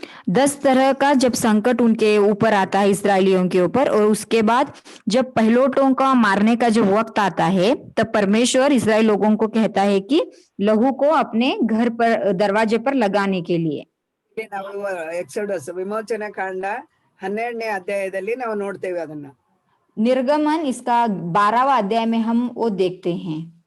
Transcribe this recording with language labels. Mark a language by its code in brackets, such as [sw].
[hi] 10 तरह का जब संकट उनके ऊपर आता है, इसराइलियों के ऊपर, और उसके बाद जब पहलोटों का मारने का जब वक्त आता है, तब परमेश्वर इसराइल लोगों को कहता है कि लहू को अपने घर पर, दरवाजे पर लगाने के लिए. [kn] ಇಲ್ಲಿ ನಾವು ಎಕ್ಸೋಡಸ್ ವಿಮೋಚನೆ ಕಾಂಡ 12ನೇ ಅಧ್ಯಾಯದಲ್ಲಿ ನಾವು ನೋಡ್ತೇವೆ ಅದನ್ನ. [hi] निर्गमन इसका 12वां अध्याय में हम वो देखते हैं.